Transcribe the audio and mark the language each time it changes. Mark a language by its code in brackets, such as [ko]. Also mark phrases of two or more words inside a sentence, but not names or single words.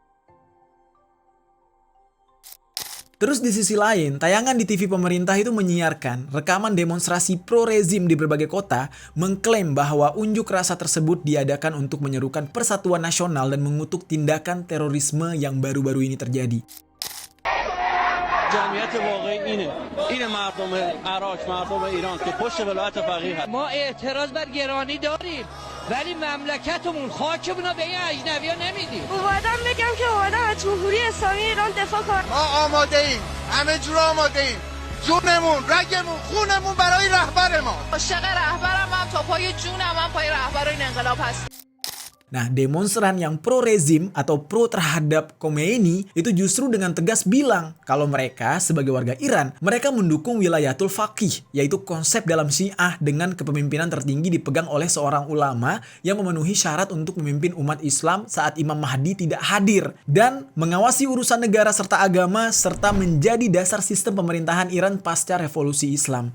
[id] Terus di sisi lain, tayangan di TV pemerintah itu menyiarkan rekaman demonstrasi pro-rezim di berbagai kota, mengklaim bahwa unjuk rasa tersebut diadakan untuk menyerukan persatuan nasional dan mengutuk tindakan terorisme yang baru-baru ini terjadi. [fa] جمعیت واقعی اینه مردم عراق مردم ایران که پشت ولایت فقیه هست. ما اعتراض بر گرانی داریم ولی مملکتمون خاکمون رو به این اجنبی‌ها نمیدیم. اومدم بگم که اومدم از جمهوری اسلامی ایران دفاع کنم. ما آماده ایم، همه جور آماده ایم. جونمون، رگمون، خونمون برای رهبر ما. عاشق رهبرم هم تا پای جونم هم پای رهبر این انقلاب هست. [id] Nah, demonstran yang pro-rezim atau pro terhadap Khomeini itu justru dengan tegas bilang kalau mereka sebagai warga Iran, mereka mendukung wilayatul faqih, yaitu konsep dalam Syiah dengan kepemimpinan tertinggi dipegang oleh seorang ulama yang memenuhi syarat untuk memimpin umat Islam saat Imam Mahdi tidak hadir dan mengawasi urusan negara serta agama serta menjadi dasar sistem pemerintahan Iran pasca revolusi Islam.